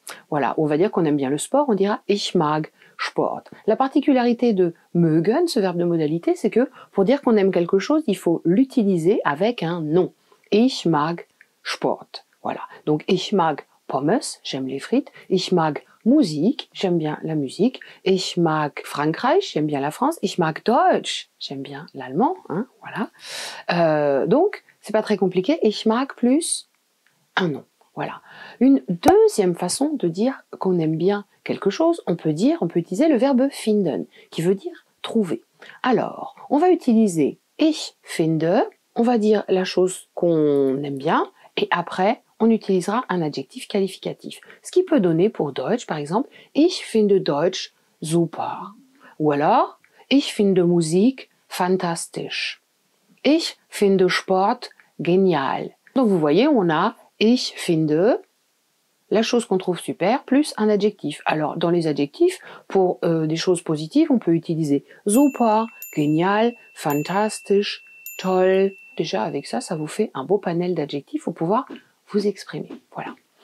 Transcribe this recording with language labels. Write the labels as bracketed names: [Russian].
[French] Voilà, on va dire qu'on aime bien le sport, on dira [German] ich mag Sport. [French] La particularité de mögen, ce verbe de modalité, c'est que pour dire qu'on aime quelque chose, il faut l'utiliser avec un nom. [German] Ich mag Sport. [French] Voilà, donc [German] ich mag Pommes, [French] j'aime les frites. [German] Ich mag Musik, [French] j'aime bien la musique. [German] Ich mag Frankreich, [French] j'aime bien la France. [German] Ich mag Deutsch, [French] j'aime bien l'allemand. Hein, voilà. Donc, c'est pas très compliqué. [German] Ich mag [French] plus un nom. Voilà. Une deuxième façon de dire qu'on aime bien quelque chose, on peut utiliser le verbe finden, qui veut dire trouver. Alors, on va utiliser [German] ich finde, [French] on va dire la chose qu'on aime bien, et après, on utilisera un adjectif qualificatif. Ce qui peut donner pour Deutsch, par exemple, [German] ich finde Deutsch super. [French] Ou alors, [German] ich finde Musik fantastisch. Ich finde Sport genial. [French] Donc vous voyez, on a [German] ich finde, [French] la chose qu'on trouve super, plus un adjectif. Alors, dans les adjectifs, pour des choses positives, on peut utiliser super, genial, fantastisch, toll. Déjà, avec ça, ça vous fait un beau panel d'adjectifs pour pouvoir vous exprimer. Voilà.